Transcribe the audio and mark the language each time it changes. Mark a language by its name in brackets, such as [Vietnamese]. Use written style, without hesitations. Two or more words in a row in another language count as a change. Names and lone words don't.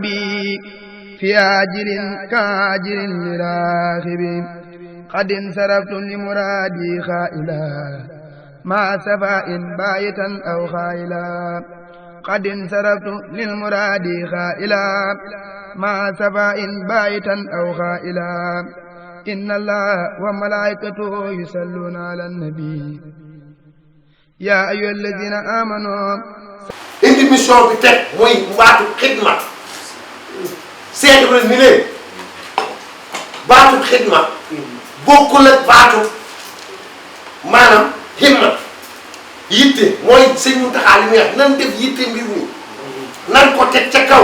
[Arabic] في عاجل كاجل للراغب قد انصرفت لمرادي خائلا مع سفاء بايتا أو خائلا قد انصرفت للمراد خائلا مع سفاء بايتا أو خائلا إن الله وملائكته يصلون على النبي يا أيها الذين آمنوا [Wolof] indi mission bi teg mooy baatu xidma seetlu ni leen baatu xidma bokkul ak baatu maanaam himma yitte mooy sëñ Mountakha li muy wax nan def yitte mbir mi nan ko teg ca kaw